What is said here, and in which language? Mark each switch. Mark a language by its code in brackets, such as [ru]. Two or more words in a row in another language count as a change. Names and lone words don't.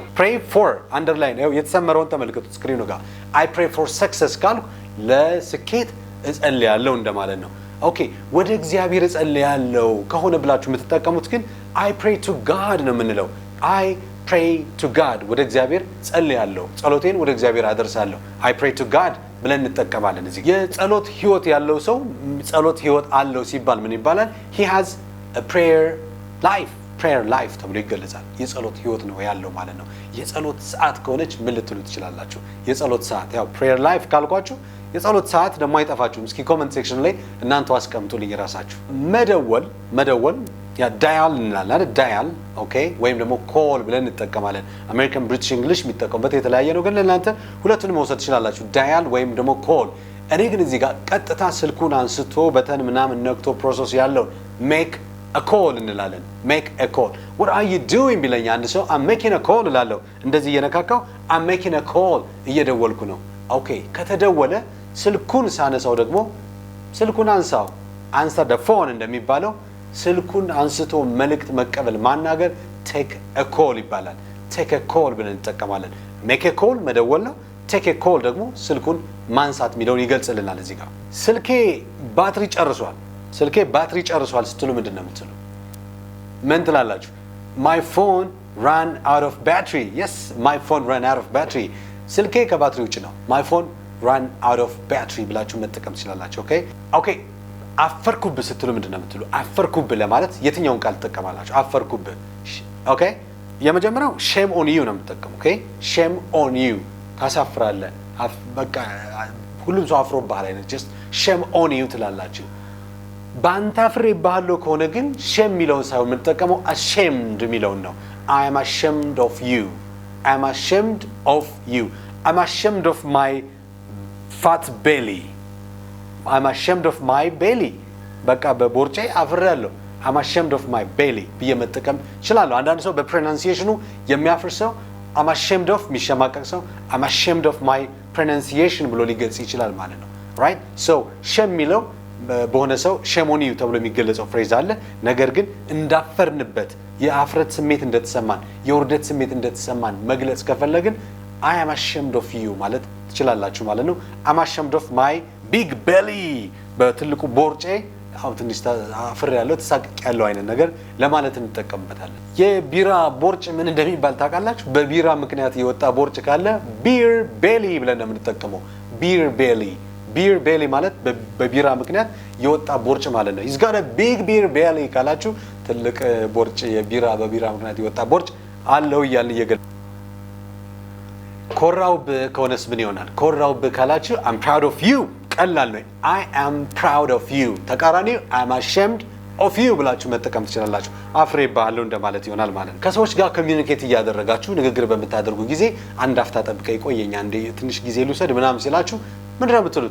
[en] pray for [am] አንደርላይን የተሰመረውን ተመልከቱት ስክሪኑ ጋር። [en] I pray for success [am] ካልኩ ለስኬት እጸልያለሁ እንደማለት ነው። ኦኬ ወደ እግዚአብሔር እጸልያለሁ ከሆነ ብላችሁ የምትጠቀሙት ግን [en] I pray to God [am] ነው የምንለው። [en] I pray to God፣ [am] ወደ እግዚአብሔር ጸልያለሁ፣ ጸሎቴን ወደ እግዚአብሔር አደርሳለሁ። [en] I pray to God [am] ብለን እንጠቀማለን። እዚህ የጸሎት ህይወት ያለው ሰው ጸሎት ህይወት አለው ሲባል ምን ይባላል? [en] he has a prayer life [am] ተብሎ ይገለጻል። የጸሎት ህይወት ነው ያለው ማለት ነው። የጸሎት ሰዓት ከሆነች ምን ልትሉ ትችላላችሁ? የጸሎት ሰዓት ያው [en] prayer life [am] ካልኳችሁ የጸሎት ሰዓት ደግሞ አይጠፋችሁም። እስኪ [en] comment section [am] ላይ እናንተ አስቀምጡልኝ ራሳችሁ። መደወል ያ ዳያል እንላለን አይደል? ዳያል ኦኬ፣ ወይም ደግሞ ኮል ብለን እንጠቀማለን። [en] American British English [am] የሚጠቀሙበት የተለያየ ነው፣ ግን ለእናንተ ሁለቱንም መውሰድ ትችላላችሁ፣ ዳያል ወይም ደግሞ ኮል። እኔ ግን እዚህ ጋር ቀጥታ ስልኩን አንስቶ በተን ምናምን ነክቶ ፕሮሰስ ያለውን [en] make a call [am] እንላለን። [en] make a call what are you doing [am] ቢለኝ አንድ ሰው [en] I'm making a call [am] እላለሁ። እንደዚህ እየነካካው [en] I'm making a call [am] እየደወልኩ ነው። ኦኬ ከተደወለ ስልኩን ሳነሳው ደግሞ ስልኩን አንሳው [en] answer the phone [am] እንደሚባለው ስልኩን አንስቶ መልእክት መቀበል ማናገር [en] take a call [am] ይባላል። [en] take a call [am] ብለን እንጠቀማለን። [en] make a call [am] መደወል ነው። [en] take a call [am] ደግሞ ስልኩን ማንሳት የሚለውን ይገልጽልናል። እዚህ ጋር ስልኬ ባትሪ ጨርሷል ስትሉ ምንድን ነው የምትሉ? ምን ትላላችሁ? [en] my phone ran out of battery። yes my phone ran out of battery፣ [am] ስልኬ ከባትሪ ውጭ ነው። [en] my phone ran out of battery [am] ብላችሁ መጠቀም ትችላላችሁ። ኦኬ አፈርኩብህ ስትሉ ምንድን ነው የምትሉ? አፈርኩብህ ለማለት የትኛውን ቃል ትጠቀማላችሁ? አፈርኩብህ ኦኬ የመጀመሪያው [en] shame on you [am] ነው የምትጠቀሙ። ኦኬ [en] shame on you [am] ታሳፍራለህ። በቃ ሁሉም ሰው አፍሮብሃል አይነት [en] just shame on you [am] ትላላችሁ። በአንተ አፍሬብሃለሁ ከሆነ ግን shame የሚለውን ሳይሆን የምንጠቀመው ashamed የሚለውን ነው። [en] I am ashamed of you. I am ashamed of you. I'm ashamed of my fat belly. I'm ashamed of my belly. [am] በቃ በቦርጬ አፍሬያለሁ። [en] I'm ashamed of my belly [am] ብዬ መጠቀም እችላለሁ። አንዳንድ ሰው በፕሮናንሲዬሽኑ የሚያፍር ሰው [en] I'm ashamed of [am] የሚሸማቀቅ ሰው [en] I'm ashamed of my pronunciation [am] ብሎ ሊገልጽ ይችላል ማለት ነው። [en] right so shame [am] የሚለው በሆነ ሰው [en] shame on you [am] ተብሎ የሚገለጸው ፍሬዝ አለ። ነገር ግን እንዳፈርንበት የአፍረት ስሜት እንደተሰማን የውርደት ስሜት እንደተሰማን መግለጽ ከፈለግን [en] I am ashamed of you [am] ማለት ትችላላችሁ ማለት ነው። [en] I'm ashamed of my big belly [am] በትልቁ ቦርጬ ትንሽ አፍሬያለሁ ተሳቅቄያለሁ አይነት ነገር ለማለት እንጠቀምበታለን። የቢራ ቦርጭ ምን እንደሚባል ታውቃላችሁ? በቢራ ምክንያት የወጣ ቦርጭ ካለ [en] beer belly [am] ብለን የምንጠቀመው [en] beer belly [am] ማለት በቢራ ምክንያት የወጣ ቦርጭ ማለት ነው። [en] he's got a big beer belly [am] ካላችሁ ትልቅ ቦርጭ በቢራ ምክንያት የወጣ ቦርጭ አለው እያልን እየገለጽን ኮራውብህ ከሆነስ ምን ይሆናል? ኮራውብህ ካላችሁ [en] I'm proud of you [am] ቀላል ነው። [en] I am proud of you [am] ተቃራኒው [en] I'm ashamed of you [am] ብላችሁ መጠቀም ትችላላችሁ። አፍሬብሃለሁ እንደማለት ይሆናል ማለት ነው። ከሰዎች ጋር ኮሚኒኬት እያደረጋችሁ ንግግር በምታደርጉ ጊዜ አንድ አፍታ ጠብቀኝ ቆየኛ እንደ ትንሽ ጊዜ ልውሰድ ምናምን ሲላችሁ ምንድነው የምትሉት?